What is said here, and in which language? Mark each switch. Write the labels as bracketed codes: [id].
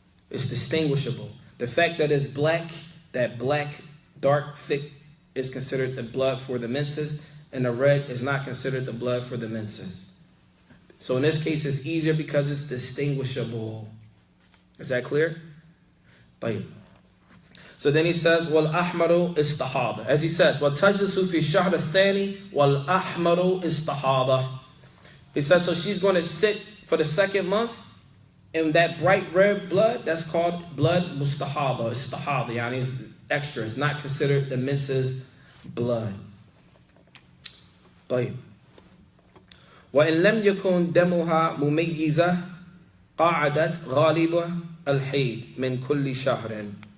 [en] It's distinguishable. The fact that it's black, that black, dark, thick, is considered the blood for the menses, and the red is not considered the blood for the menses. So in this case, it's easier because it's distinguishable. Is that clear? طيب. So then he says, [ar] وَالْأَحْمَرُ إِسْتَحَاضَ. [en] As he says, [ar] وَتَجْلِسُ فِي الشَّهْرِ الثَّانِي وَالْأَحْمَرُ إِسْتَحَاضَ. [en] He says, so she's going to sit for the second month, and that bright red blood, that's called blood mustahada, istahada, yani it's extra. It's not considered the menses blood. [ar] طيب. وَإِن لَمْ يَكُنْ دَمُهَا مُمَيِّزَةً قَعَدَتْ غَالِبَ الْحَيْضِ مِنْ كُلِّ شَهْرٍ.